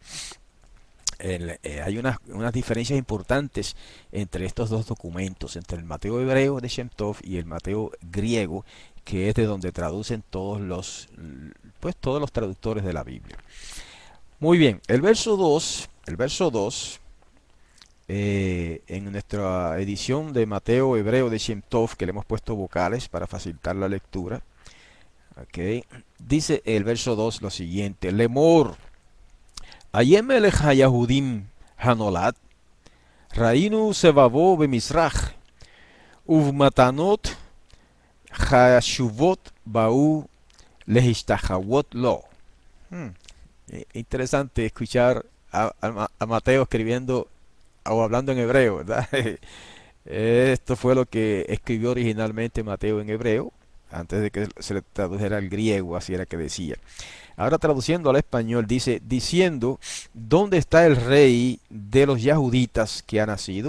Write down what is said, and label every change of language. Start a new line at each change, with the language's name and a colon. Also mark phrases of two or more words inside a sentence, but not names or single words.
Spanish: Hay unas diferencias importantes entre estos dos documentos, entre el Mateo hebreo de Shem Tov y el Mateo griego, que es de donde traducen todos los traductores de la Biblia. Muy bien, el verso 2, en nuestra edición de Mateo hebreo de Shem Tov, que le hemos puesto vocales para facilitar la lectura, okay, dice el verso 2 lo siguiente:
Hebrew: לאמר, איה מלך היהודים הנולד, ראינו שבא במזרח, ובמתנות חשובות באו להשתחוות לו.
Spanish: Interesante escuchar a Mateo escribiendo o hablando en hebreo, ¿verdad? Esto fue lo que escribió originalmente Mateo en hebreo, antes de que se le tradujera al griego, así era que decía. Ahora traduciendo al español dice: diciendo, ¿dónde está el rey de los yahuditas que ha nacido?